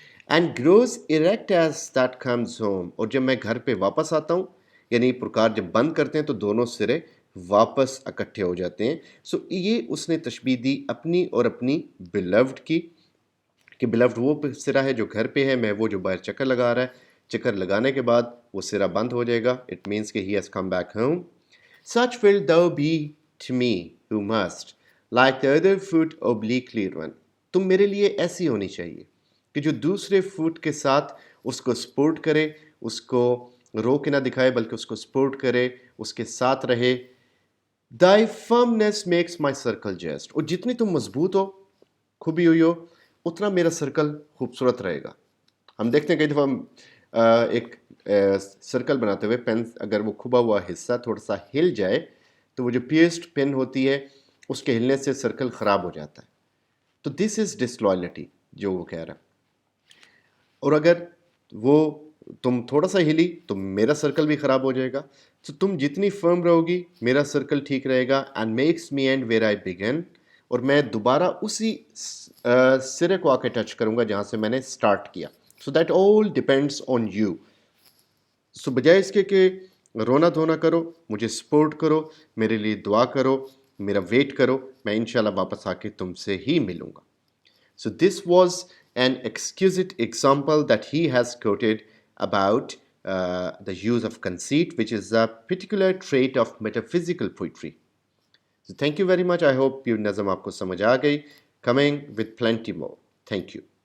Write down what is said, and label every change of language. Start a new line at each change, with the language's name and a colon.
English: and grows erect as that comes home،
Urdu: اور جب میں گھر پہ واپس آتا ہوں، یعنی پرکار جب بند کرتے ہیں تو دونوں سرے واپس اکٹھے ہو جاتے ہیں. سو یہ اس نے تشبیہ دی اپنی اور اپنی بیلوڈ کی کہ بیلوڈ وہ سرا ہے جو گھر پہ ہے, میں وہ جو باہر چکر لگا رہا ہے. چکر لگانے کے بعد وہ سرا بند ہو جائے گا. اٹ مینس کہ
English: He has come back home. Such will thou be to me who must, like the other foot obliquely run.
Urdu: تم میرے لیے ایسی ہونی چاہیے کہ جو دوسرے فوٹ کے ساتھ اس کو سپورٹ کرے, اس کو رو کے نہ دکھائے بلکہ اس کو سپورٹ کرے, اس کے ساتھ رہے.
English: Thy firmness makes my circle just.
Urdu: اور جتنی تم مضبوط ہو, کھبی ہوئی ہو, اتنا میرا سرکل خوبصورت رہے گا. ہم دیکھتے ہیں کئی دفعہ ایک سرکل بناتے ہوئے پین اگر وہ کھبا ہوا حصہ تھوڑا سا ہل جائے تو وہ جو پیسڈ پین ہوتی ہے اس کے ہلنے سے سرکل خراب ہو جاتا ہے. تو
English: this is disloyalty
Urdu: جو وہ کہہ رہا ہے. اور اگر وہ تم تھوڑا سا ہلی تو میرا سرکل بھی خراب ہو جائے گا. تو تم جتنی فرم رہو گی میرا سرکل ٹھیک رہے گا.
English: and makes me end where I began,
Urdu: اور میں دوبارہ اسی سرے کو آ کے ٹچ کروں گا جہاں سے میں نے اسٹارٹ کیا.
English: So that all depends on you.
Urdu: سو بجائے اس کے کہ رونا دھونا کرو, مجھے سپورٹ کرو, میرے لیے دعا کرو, میرا ویٹ کرو, میں انشاءاللہ واپس آ کے تم سے ہی ملوں گا.
English: So this was an exquisite example that he has quoted about the use of conceit, which is a particular trait of metaphysical poetry. So thank you very much. I hope you
Urdu: nazam aapko samajh aa gayi.
English: Coming with plenty more. Thank you.